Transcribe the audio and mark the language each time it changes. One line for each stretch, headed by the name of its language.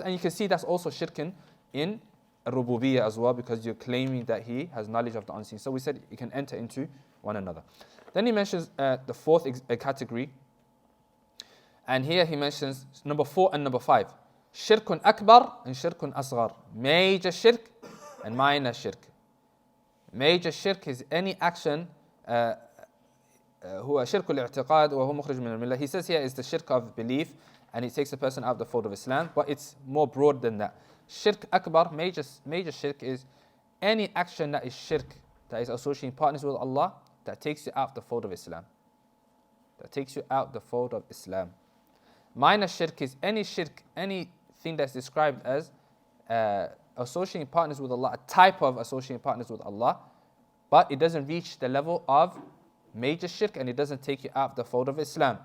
English: And you can see that's also shirkun in rububiyyah as well, because you're claiming that he has knowledge of the unseen. So we said you can enter into one another. Then he mentions the fourth category. And here he mentions number 4 and number 5. Shirkun akbar and shirkun asghar. Major shirk and minor shirk. Major shirk is any action
Arabic: هو شرك الاعتقاد وهو مخرج من الملة.
English: He says here is the shirk of belief, and it takes a person out of the fold of Islam, but it's more broad than that. Shirk akbar, major shirk, is any action that is shirk, that is associating partners with Allah, that takes you out of the fold of Islam. That takes you out the fold of Islam. Minor shirk is any shirk, anything that's described as associating partners with Allah, a type of associating partners with Allah, but it doesn't reach the level of major shirk, and it doesn't take you out of the fold of Islam.